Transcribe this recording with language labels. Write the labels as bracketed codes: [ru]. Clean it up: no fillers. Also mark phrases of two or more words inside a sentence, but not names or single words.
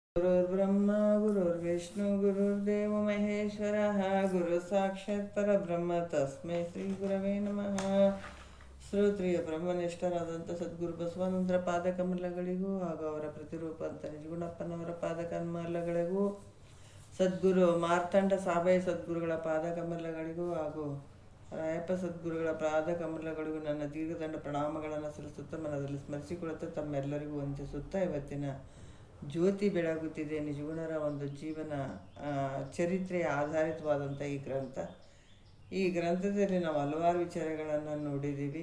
[sa] गुरुर्ब्रह्मा गुरुर्विष्णु गुरुर्देव महेश्वरः गुरु साक्षाತ್ ಪರಬ್ರಹ್ಮ ತಸ್ಮೈ ಶ್ರೀ ಗುರವೇ ನಮಃ. [kn] ಶ್ರೋತ್ರಿಯ ಬ್ರಹ್ಮನಿಷ್ಠರಾದಂಥ ಸದ್ಗುರು ಬಸವಾನಂದರ ಪಾದಕಮಲಗಳಿಗೂ ಹಾಗೂ ಅವರ ಪ್ರತಿರೂಪ ಅಂತ ನಿಜಗುಣಪ್ಪನವರ ಪಾದಕಮಲಗಳಿಗೂ, ಸದ್ಗುರು ಮಾರ್ತಾಂಡ ಸಾಬಾಯಿ ಸದ್ಗುರುಗಳ ಪಾದಕಮಲಗಳಿಗೂ ಹಾಗೂ ರಾಯಪ್ಪ ಸದ್ಗುರುಗಳ ಪಾದಕಮಲಗಳಿಗೂ ನನ್ನ ದೀರ್ಘದಂಡ ಪ್ರಣಾಮಗಳನ್ನು ಸಲ್ಲಿಸುತ್ತಾ ಮನದಲ್ಲಿ ಸ್ಮರಿಸಿಕೊಳ್ಳುತ್ತಾ ತಮ್ಮೆಲ್ಲರಿಗೂ ವಂದಿಸುತ್ತಾ ಇವತ್ತಿನ ಜ್ಯೋತಿ ಬೆಳಗುತ್ತಿದೆ ನಿಜಗುಣರ ಒಂದು ಜೀವನ ಚರಿತ್ರೆಯ ಆಧಾರಿತವಾದಂಥ ಈ ಗ್ರಂಥದಲ್ಲಿ ನಾವು ಹಲವಾರು ವಿಚಾರಗಳನ್ನು ನೋಡಿದ್ದೀವಿ.